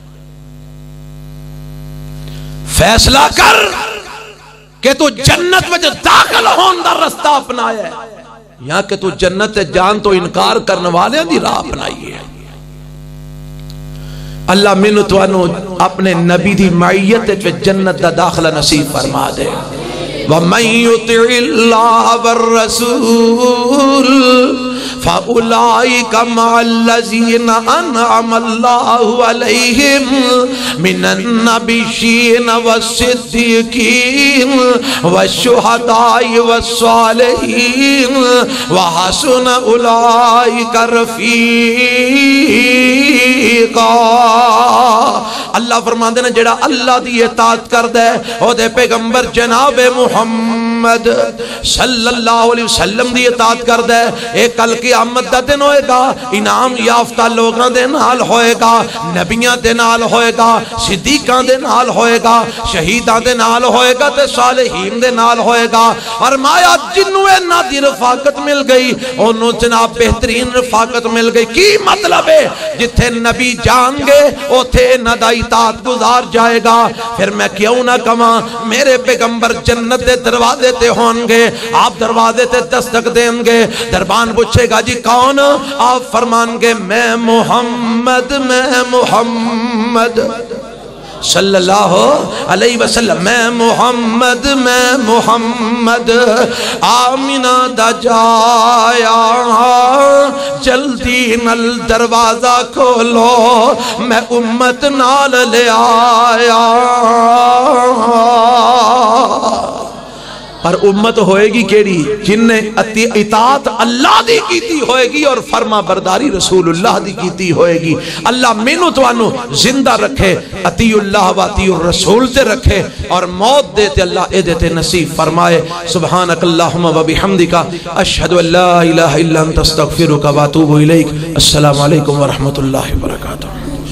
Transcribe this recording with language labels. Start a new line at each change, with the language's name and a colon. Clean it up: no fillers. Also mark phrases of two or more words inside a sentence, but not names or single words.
Punjabi: فیصلہ کر کہ تو جنت میں داخل ہون دا رستہ اپنایا ہے یا کہ تو جنت جان تو انکار کرنے والے دی راہ اپنائی ہے. اللہ منو تو انو اپنے نبی دی معیت جنت دا داخلہ نصیب فرما دے.
Arabic: وَمَن يُطِعِ اللَّهَ وَالرَّسُولَ فَأُولَئِكَ مَعَ الَّذِينَ أَنْعَمَ اللَّهُ عَلَيْهِمْ مِنَ النَّبِيِّينَ وَالصِّدِّيقِينَ وَالشُّهَدَاءِ وَالصَّالِحِينَ وَحَسُنَ أُولَئِكَ رَفِيقًا.
Punjabi: اللہ فرماندے نے جڑا اللہ دی اطاعت کردے او دے پیغمبر جناب محمد
Arabic: صلی اللہ علیہ وسلم
Punjabi: دی اطاعت کردے ایک کل قیامت دا دن ہوئے گا انعام یافتہ لوگاں دے نال ہوئے گا، نبیاں دے نال ہوئے گا، صدیقاں دے نال ہوئے گا، شہیداں دے نال ہوئے گا تے صالحین دے نال ہوئے گا. فرمایا جنوں اینا دی رفاقت مل گئی انہوں جناب بہترین رفاقت مل گئی. کی مطلب ہے؟ جتھے نبی جان گے اوتھے اینا دا اطاعت گزار جائے گا. پھر میں کیوں نہ کہاں میرے پیغمبر جنت دے دروازے تے ہون گے، آپ دروازے تے دستک دیں گے، دربان پوچھے گا جی کون؟ آپ فرمان گے میں محمد
Arabic: صلی اللہ علیہ وسلم،
Punjabi: میں محمد آمینہ دا جایا جلدی نل دروازہ کھولو میں امت نال لے آیا. اور امت ہوئے گی کیڑی جن نے اطاعت اللہ دی کیتی ہوئے گی اور فرما برداری رسول اللہ دی کیتی ہوئے گی. اللہ مینو توانو زندہ رکھے
Arabic: اطیع اللہ و اطیع الرسول
Punjabi: تے رکھے اور موت دیتے اللہ اے دیتے نصیب فرمائے.
Arabic: سبحانک اللہم و بحمدک اشہد ان لا الہ الا انت استغفرک و اتوب الیک. السلام علیکم ورحمۃ اللہ وبرکاتہ.